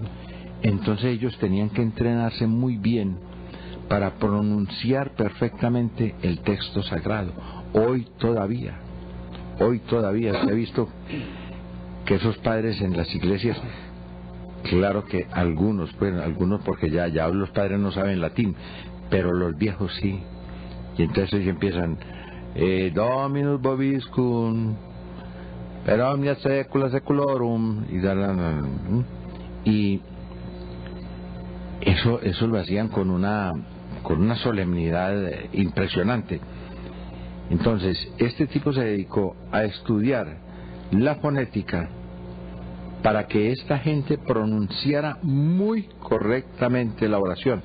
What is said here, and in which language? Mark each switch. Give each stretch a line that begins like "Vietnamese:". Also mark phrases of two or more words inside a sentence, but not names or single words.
Spanish: Entonces ellos tenían que entrenarse muy bien para pronunciar perfectamente el texto sagrado. Hoy todavía se ha visto que esos padres en las iglesias, claro que algunos porque ya los padres no saben latín, pero los viejos sí. Y entonces ellos empiezan
Latin: Dominus vobiscum per omnia saecula saeculorum,
Spanish: y eso lo hacían con una solemnidad impresionante. Entonces este tipo se dedicó a estudiar la fonética para que esta gente pronunciara muy correctamente la oración.